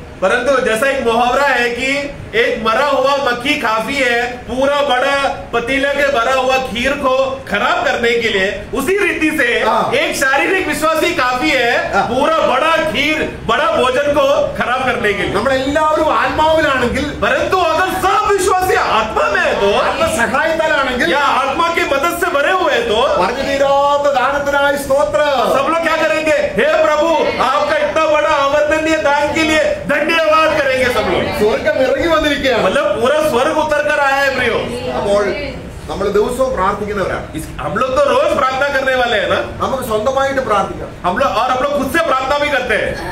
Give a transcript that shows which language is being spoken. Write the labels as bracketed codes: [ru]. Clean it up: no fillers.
[hi] परंतु जैसा एक मुहावरा है कि एक मरा हुआ मक्खी काफी है पूरा बड़ा पतीला के भरा हुआ खीर को खराब करने के लिए, उसी रीति से एक शारीरिक विश्वासी काफी है पूरा बड़ा खीर बड़ा भोजन को खराब करने के लिए. [ml] നമ്മളെല്ലാവരും ആത്മാവിലാണെങ്കിൽ, [hi] परंतु अगर सब विश्वासी आत्मा में है तो, [ml] ആത്മസഹായത്താലാണെങ്കിൽ, [hi] या आत्मा की मदद से भरे हुए तो [ml] പറഞ്ഞു തീരാത്ത ദാനത്തിനായി സ്തോത്രം. [hi] सब लोग क्या करेंगे, हे प्रभु आपका इतना बड़ा आवर्णनीय दान के लिए धन्यवाद करेंगे सब लोग. [ml] സ്വർഗം ഇറങ്ങി വന്നിരിക്കുകയാണ്. [hi] मतलब पूरा स्वर्ग उतर कर आया है प्रियो. [ml] അപ്പോൾ നമ്മൾ ദിവസവും പ്രാർത്ഥിക്കുന്നവരാണ്. [hi] हम लोग तो रोज प्रार्थना करने वाले हैं ना, [ml] നമുക്ക് സ്വന്തമായിട്ട് പ്രാർത്ഥിക്കാം. [hi] हम लोग खुद से प्रार्थना भी करते हैं,